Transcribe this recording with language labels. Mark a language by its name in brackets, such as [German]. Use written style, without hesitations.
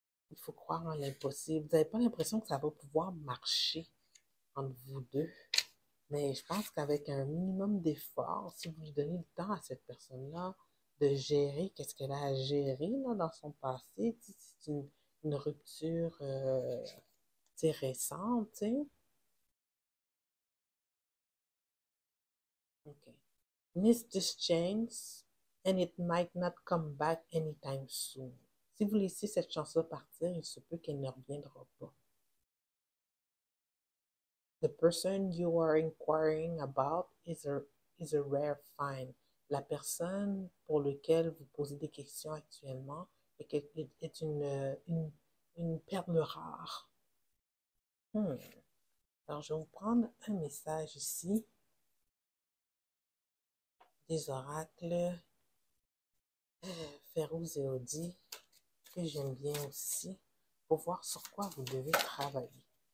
[French] Il faut croire en l'impossible. Vous n'avez pas l'impression que ça va pouvoir marcher entre vous deux, mais je pense qu'avec un minimum d'effort, si vous lui donnez le temps à cette personne-là de gérer qu'est-ce qu'elle a à gérer là, dans son passé, c'est une rupture récente, tu sais. Okay. [English] Miss this chance and it might not come back anytime soon. [French] Si vous laissez cette chance-là partir, il se peut qu'elle ne reviendra pas. [English] The person you are inquiring about is a rare find. [French] La personne pour laquelle vous posez des questions actuellement est une perle rare. Alors, je vais vous prendre un message ici des oracles Férouz et Audi, que j'aime bien aussi, pour voir sur quoi vous devez travailler.